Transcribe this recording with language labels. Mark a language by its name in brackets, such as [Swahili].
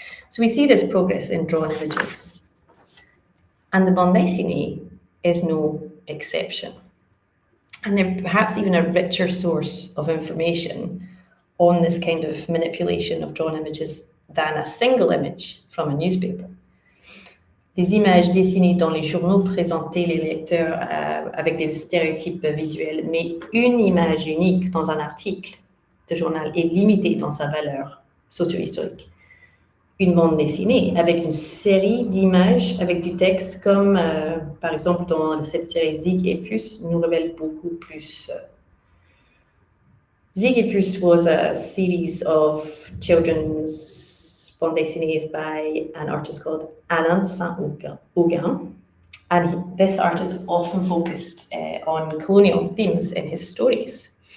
[English] So we see this progress in drawn images. And the bande dessinée is no exception. And they're perhaps even a richer source of information on this kind of manipulation of drawn images than a single image from a newspaper. [French] Les images dessinées dans les journaux présentaient les lecteurs avec des stéréotypes visuels, mais une image unique dans un article de journal est limitée dans sa valeur socio-historique. Une bande dessinée avec une série d'images avec du texte, comme par exemple dans cette série Zig et Puce, nous révèle beaucoup plus. [English] Zig et Puce was a series of children's bande dessinées by an artist called Alain Saint-Augin. And this artist often focused on colonial themes in his stories.